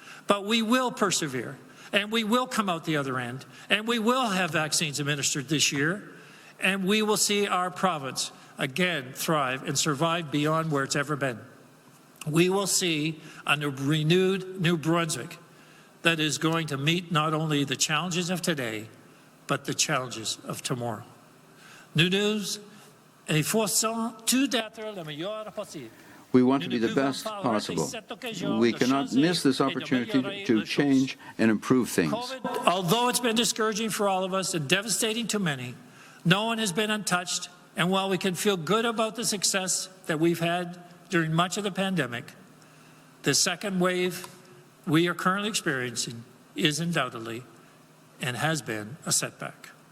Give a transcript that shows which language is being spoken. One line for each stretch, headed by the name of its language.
English: But we will persevere, and we will come out the other end, and we will have vaccines administered this year, and we will see our province again thrive and survive beyond where it's ever been. We will see a renewed New Brunswick that is going to meet not only the challenges of today, but the challenges of tomorrow.
French: Nous efforçons tout d'être le meilleur possible.
English: We want to be the best possible. We cannot miss this opportunity to change and improve things. COVID, although it's been discouraging for all of us and devastating to many, no one has been untouched. And while we can feel good about the success that we've had during much of the pandemic, the second wave we are currently experiencing is undoubtedly and has been a setback.